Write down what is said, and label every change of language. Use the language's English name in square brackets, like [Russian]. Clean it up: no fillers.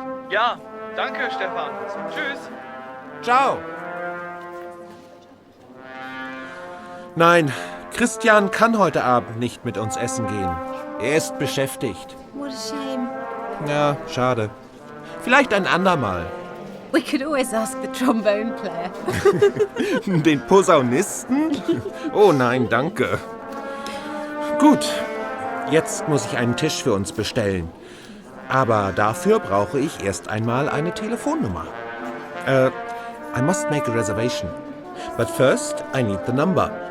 [German] Ja, danke, Stefan. Tschüss. Ciao. Nein, Christian kann heute Abend nicht mit uns essen gehen. Er ist beschäftigt. [English] What a shame. [German] Ja, schade. Vielleicht ein andermal. [English] We could always ask the trombone player. [German] Den Posaunisten? Oh nein, danke. Gut, jetzt muss ich einen Tisch für uns bestellen. Aber dafür brauche ich erst einmal eine Telefonnummer. [English] I must make a reservation. But first, I need the number.